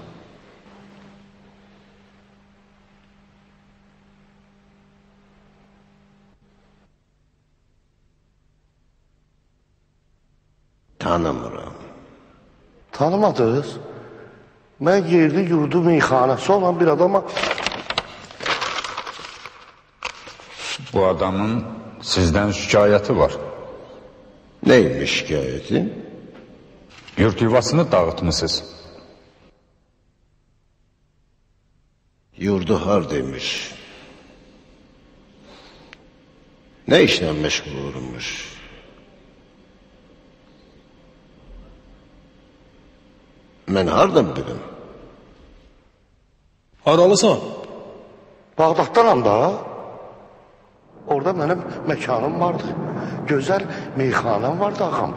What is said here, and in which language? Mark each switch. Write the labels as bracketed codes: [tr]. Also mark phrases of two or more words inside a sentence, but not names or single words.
[az] Tanımıram. Tanımadınız? Mən yerli yurdu meyxanəsi olan bir adama... [tr] Bu adamın sizden şikayeti var. Neymiş şikayeti? Yurt yuvasını dağıtmışsınız. [az] Yurdu hardaymış? [tr] Ne işle meşgul olurmuş? [az] Mən hardan bilim? Haralısan? Bağdatdanam da. Orada mənim məkanım vardı. Gözəl meyxanəm vardı ağam.